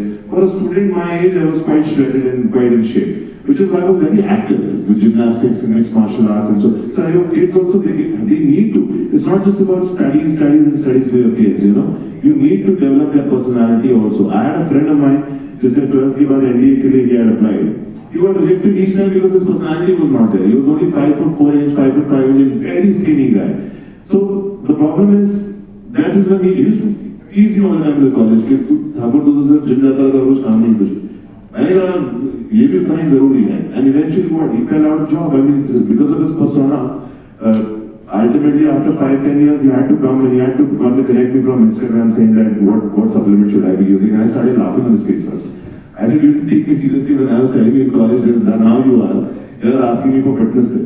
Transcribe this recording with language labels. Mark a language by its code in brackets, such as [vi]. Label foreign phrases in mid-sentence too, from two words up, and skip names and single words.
[en] For a student my age, I was quite shredded and quite in shape, which is why I was very active with gymnastics and mixed martial arts and so. So I hope kids also, they need to. It's not just about studies for your kids, You need to develop their personality also. I had a friend of mine, just at [hi] 12th ke baad NDA ke liye [en] he had applied. He got rejected each time because his personality was not there. He was only 5'4" 5'5" and very skinny guy. So the problem is, that is when he used to tease me all the time in the college [hi] कि तू ठाकुर तो सिर्फ जिम जाता रहता और कुछ काम नहीं तुझे. मैंने कहा ये भी उतना ही जरूरी है. [en] And eventually what? He fell out of job. I mean, because of his persona. Ultimately, after 5-10 years, he had to come and he had to come to connect me from Instagram saying that what supplement should I be using. And I started laughing on his face first. I said, you didn't take me seriously when I was telling you in college this, that now you are asking me for fitness tips.